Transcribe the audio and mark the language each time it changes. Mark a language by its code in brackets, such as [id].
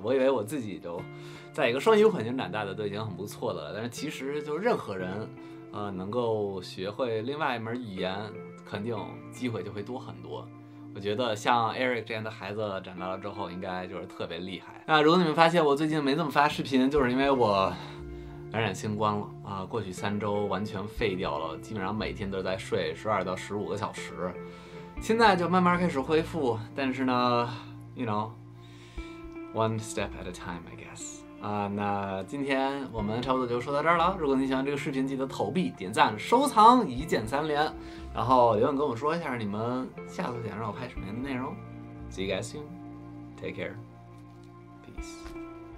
[zh] 我以为我自己就在一个双语环境长大的都已经很不错的了，但是其实就任何人，能够学会另外一门语言，肯定机会就会多很多。我觉得像 Eric 这样的孩子长大了之后，应该就是特别厉害。那如果你们发现我最近没怎么发视频，就是因为我感染新冠了啊！过去3周完全废掉了，基本上每天都在睡12到15个小时。现在就慢慢开始恢复，但是呢 ， [en] you know，one step at a time, I guess。 [zh] 那今天我们差不多就说到这儿了。如果你喜欢这个视频，记得投币、点赞、收藏，一键3连，然后留言跟我说一下你们下次想让我拍什么样的内容。 [en] See you guys soon. Take care. Peace.